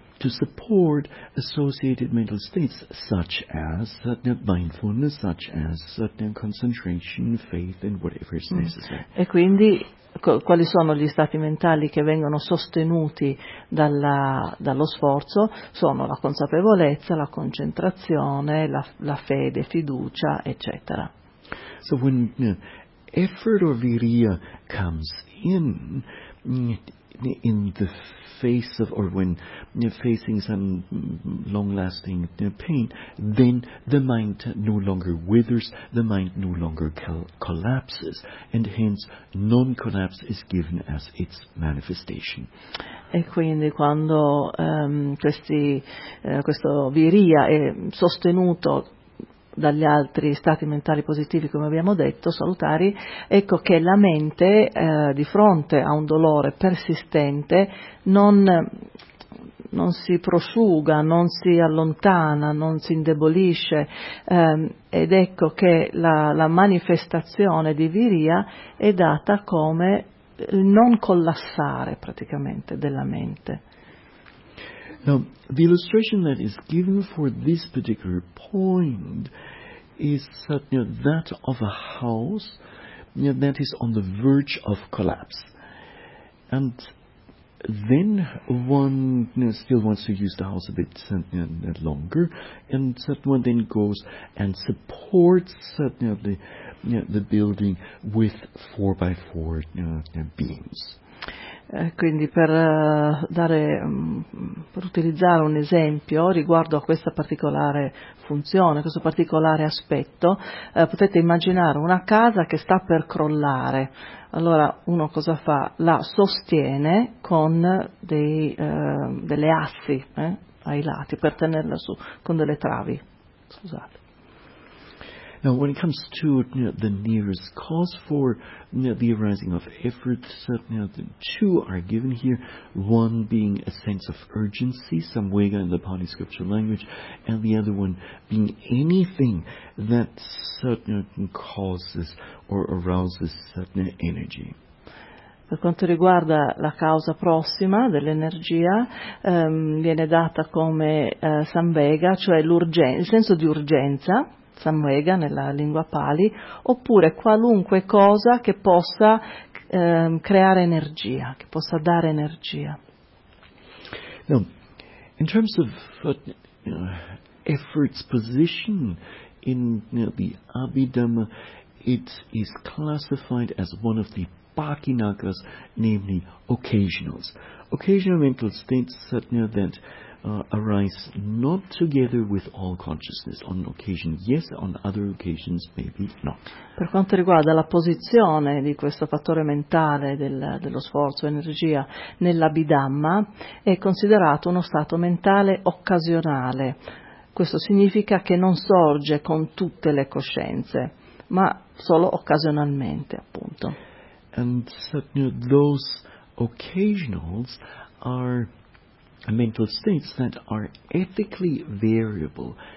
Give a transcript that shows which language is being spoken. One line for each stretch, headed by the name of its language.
English: To support associated mental states such as mindfulness, such as concentration, faith, and whatever is necessary.
Italian: E quindi quali sono gli stati mentali che vengono sostenuti dallo sforzo? Sono la consapevolezza, la concentrazione, la fede, fiducia, eccetera.
English: So when effort or virya comes in, in the face of, or when facing some long-lasting pain, then the mind no longer withers, the mind no longer collapses, and hence non-collapse is given as its manifestation.
Italian: E quindi quando questo virya è sostenuto dagli altri stati mentali positivi, come abbiamo detto, salutari, ecco che la mente di fronte a un dolore persistente non si prosciuga, non si allontana, non si indebolisce, ed ecco che la manifestazione di virya è data come il non collassare praticamente della mente.
English: Now, the illustration that is given for this particular point is that of a house that is on the verge of collapse. And then one still wants to use the house a bit longer, and one then goes and supports the building with 4x4 beams.
Italian: Quindi per per utilizzare un esempio riguardo a questa particolare funzione, questo particolare aspetto, potete immaginare una casa che sta per crollare. Allora uno cosa fa? La sostiene con delle assi ai lati per tenerla su, con delle travi. Scusate.
English: Now, when it comes to the nearest cause for the arising of effort, two are given here, one being a sense of urgency, samvega in the Pali scriptural language, and the other one being anything that causes or arouses energy.
Italian: Per quanto riguarda la causa prossima dell'energia, viene data come samvega, cioè il senso di urgenza, samvega nella lingua Pali, oppure qualunque cosa che possa creare energia, che possa dare energia.
English: Now, in terms of effort's position in the Abhidhamma, it is classified as one of the pakinakas, namely occasionals. Occasional mental states that arise not together with all consciousness. On occasion yes, on other occasions maybe no.
Italian: Per quanto riguarda la posizione di questo fattore mentale dello sforzo, energia, nell'Abhidhamma, è considerato uno stato mentale occasionale. Questo significa che non sorge con tutte le coscienze, ma solo occasionalmente, appunto.
English: And suddenly those occasionals are mental states that are ethically variable.